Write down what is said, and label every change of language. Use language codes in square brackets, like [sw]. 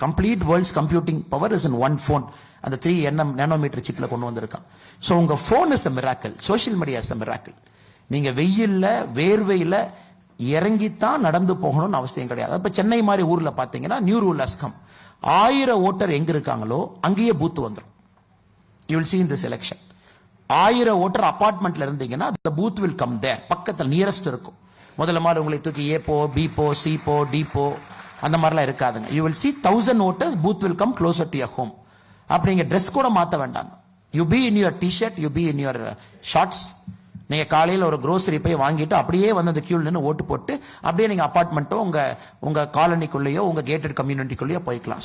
[en] Complete world's computing power is in one phone. [ta] அந்த 3 nanometre சிப்ல கொண்டு வந்திருக்கான். [en] So உங்க phone is a miracle, social media is a miracle. [ta] நீங்க வெயில்ல வேர்வையில இறங்கித்தான் நடந்து போகணும்னு அவசியம் கிடையாது. இப்ப சென்னை மாதிரி ஊர்ல பாத்தீங்கன்னா [en] New rule has come. [ta] 1000 voter எங்க இருக்காங்களோ அங்கேயே பூத்து வந்துடும். [en] You will see in this election. [ta] 1000 voter அபார்ட்மெண்ட்ல இருந்தீங்கன்னா [en] the booth will come there. [ta] பக்கத்துல நியரஸ்ட் இருக்கும். முதல்ல மாதிரி உங்களை தூக்கி ஏ போ, பி போ, சி போ, டி போ அந்த மாதிரிலாம் இருக்காதுங்க. [en] You will see 1000 voters, booth will come closer to your home. [ta] அப்படிங்க ட்ரெஸ் கூட மாத்த வேண்டாங்க. [en] You be in your t-shirt, you be in your shorts. [ta] நீங்க காலையில ஒரு grocery போய் வாங்கிட்டு அப்படியே வந்து அந்த கியூல நின்று ஓட்டு போட்டு அப்படியே நீங்க அபார்ட்மெண்ட்டோ உங்க காலனிக்குள்ளேயோ உங்க கேட்டட் கம்யூனிட்டிக்குள்ளேயோ போய்க்கலாம்.